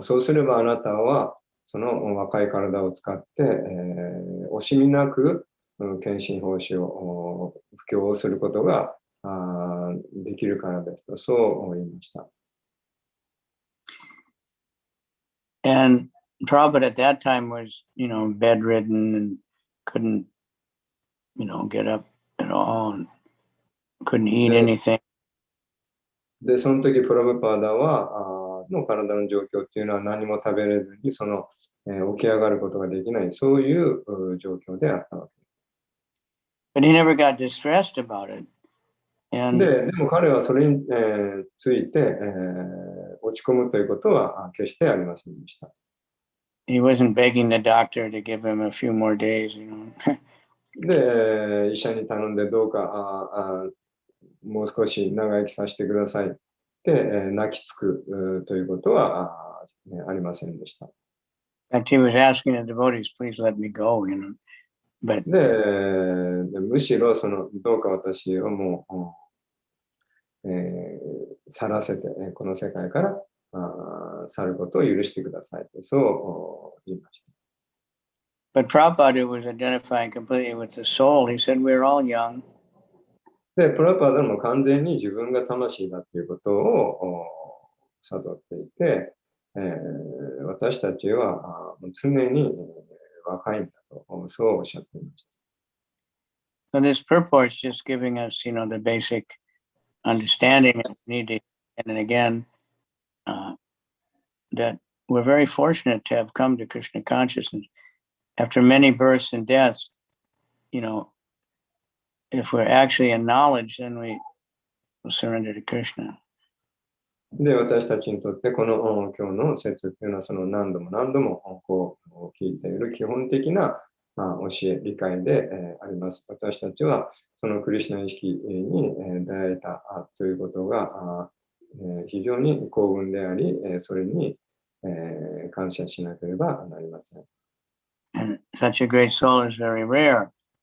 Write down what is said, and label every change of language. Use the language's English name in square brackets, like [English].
[Japanese] そうすればあなたはその若い体を使って、惜しみなく献身奉仕を布教をすることができるからですと、そう言いました。 [English] And Prabhupada at that time was, bedridden and couldn't, get up at all and couldn't eat anything. [Japanese] で、その時プラブパーダはの体の状況っていうのは何も食べれずに起き上がることができない、そういう状況であったわけです。 [English] But he never got distressed about it. [Japanese] でも彼はそれに、ついて、落ち込むということは決してありませんでした。 [English] He wasn't begging the doctor to give him a few more days, [Japanese] で、医者に頼んでどうかもう少し長生きさせてくださいって泣きつくということはありませんでした。 [English] He was asking the devotees, please let me go, But [Japanese] で、むしろどうか私をもう、去らせて、この世界から去ることを許してくださいと、そう言いました。 [English] But Prabhupada was identifying completely with the soul. He said, we're all young. [Japanese] で、プラパダも完全に自分が魂だということを悟っていて、私たちは常に若いんだと、そうおっしゃっていました。 [English] So this purport is just giving us, the basic understanding that we need to, and again, that we're very fortunate to have come to Krishna consciousness. After many births and deaths, if we're actually in knowledge, then we will surrender to Krishna. [Japanese] で、私たちにとってこの今日の説というのはその何度も何度もこう聞いている基本的な教え、理解であります。私たちはそのクリシュナ意識に出会えたということが非常に幸運であり、それに感謝しなければなりません。 [English] And such a great soul is very rare.